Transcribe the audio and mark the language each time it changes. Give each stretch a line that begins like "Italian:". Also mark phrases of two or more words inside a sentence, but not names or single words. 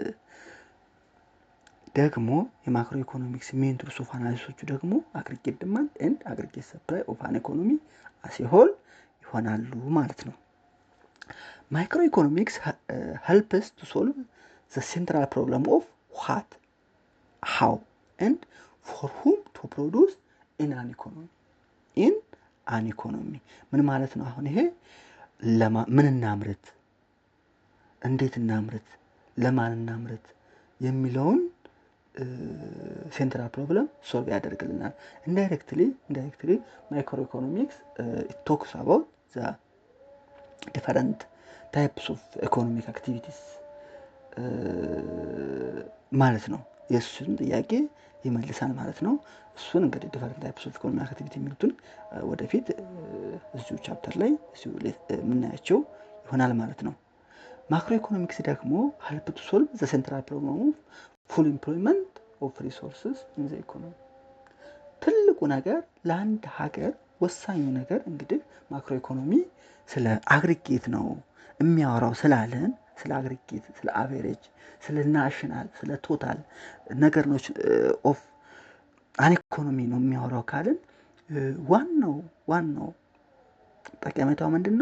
English: ደግሞ macro economics main tools of analysis ደግሞ aggregate demand and aggregate supply of an economy as a whole
Amharic: ይሆናሉ ማለት ነው።
English: micro economics helps to solve the central problem of what, how and for whom to produce in an economy
Amharic: ምን ማለት ነው? አሁን ይሄ ምን እናምርት፣ እንዴት እናምርት፣ ለማን እናምርት የሚለውን
English: central problem solve
Amharic: ያደርግልናል።
English: indirectly micro economics it talks about the different types of economic activities
Amharic: ማለት ነው። የእሱን ጥያቄ ይመልሳል ማለት ነው። እሱን እንግዲህ
English: different types of economic activity
Amharic: የሚሉትን ወደፊት እዚሁ ቻፕተር ላይ የምናያቸው ይሆናል ማለት ነው። ማክሮ ኢኮኖሚክስ ደግሞ
English: help to solve the central problem of full employment of resources in the economy።
Amharic: ትልቁ ነገር ለአንድ ሀገር ወሳኙ ነገር እንግዲህ
English: macro economy
Amharic: ስለ አግሪጌት ነው የሚያወራው ስላለን፣ ስለ አግሪጌት፣ ስለ አቨሬጅ፣ ስለ ናሽናል፣ ስለ ቶታል ነገር ነው
English: of an economy
Amharic: ነው የሚያወራው ካልን ዋናው ጠቀሜታው ምንድነው?